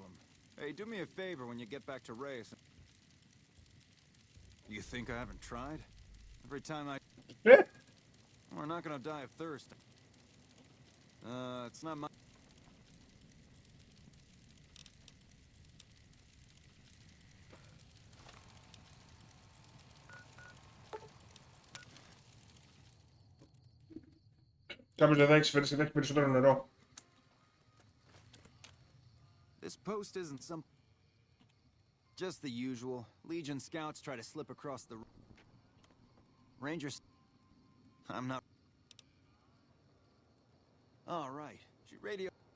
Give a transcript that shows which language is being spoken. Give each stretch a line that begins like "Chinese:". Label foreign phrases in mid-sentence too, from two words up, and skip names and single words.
English: Hey, do me a favor when you get back to Reyes. You think I haven't tried? Every time I... We're not gonna die of thirst. It's not my...
Greek: Κάποιος δεν θα έχει φέρει και θα έχει περισσότερο νερό.
English: This post isn't some... Just the usual. Legion scouts try to slip across the... Rangers... I'm not... All right. Should radio...